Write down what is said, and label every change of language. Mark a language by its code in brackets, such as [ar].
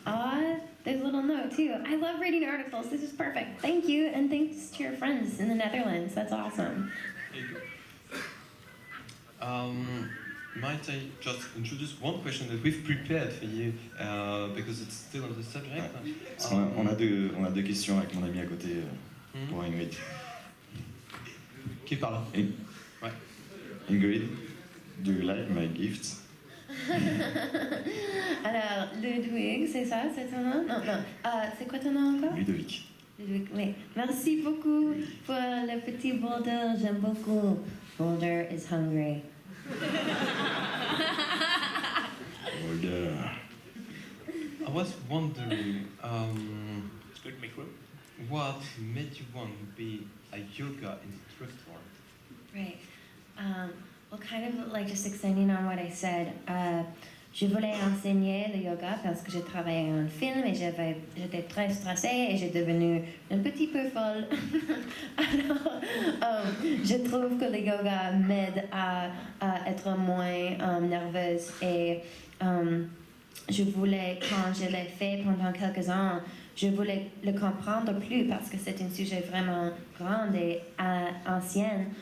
[en] There's a little note too. I love reading articles. This is perfect. Thank you, and thanks to your friends in the Netherlands. That's awesome. Might I just introduce one question that we've prepared for you, because it's still on the subject. [fr] On a deux questions avec mon ami à côté pour Ingrid. Qui parle? Ouais. [en] Ingrid, do you like my gifts? [fr] Alors, Ludwig, c'est ça? C'est ton nom? Non, non. C'est quoi ton nom encore? Ludovic. Ludwig, oui. Merci beaucoup pour le petit Boulder. J'aime beaucoup. [en] Boulder is hungry. [fr] Boulder. [en] I was wondering, It's good micro. what made you want to be a yoga instructor? Right. Well, kind of like just extending on what I said, [fr] je voulais enseigner le yoga parce que je travaillais en film et j'étais très stressée et j'ai devenu un petit peu folle. Alors, je trouve que le yoga m'aide à être moins nerveuse et je voulais, quand je l'ai fait pendant quelques ans, je voulais le comprendre plus parce que c'est un sujet vraiment grand et ancien.